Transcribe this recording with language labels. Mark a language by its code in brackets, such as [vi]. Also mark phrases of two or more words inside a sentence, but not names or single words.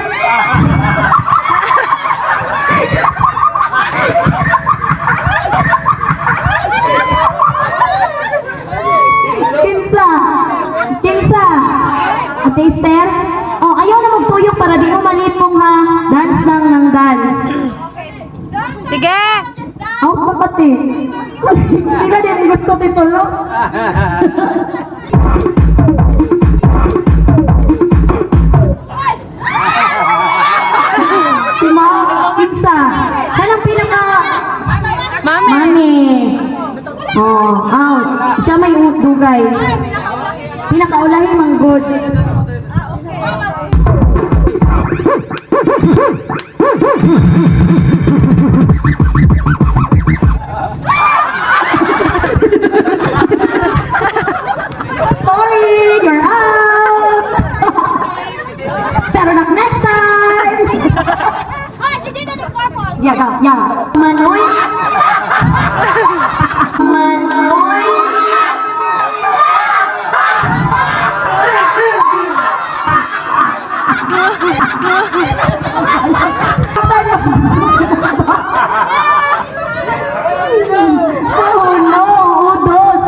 [ceb] Kinsa! Kinsa! Ate Esther? Oh, ayaw na magtuyok para di mo malipong ha. [tl] Dance lang ng dance. Sige! apat eh. Hindi na din gusto titulo. Si Ma'am Isa. [ceb] Kanang pinaka... Mami. [en] Oh, out. [ceb] Siya may dugay. Pinakaulahi manggod. [en] Sorry, you're out. Pero next time. Hoy, she did it on purpose. Ya. [ceb] Manoy. Manoy. [en] Oh no, udos.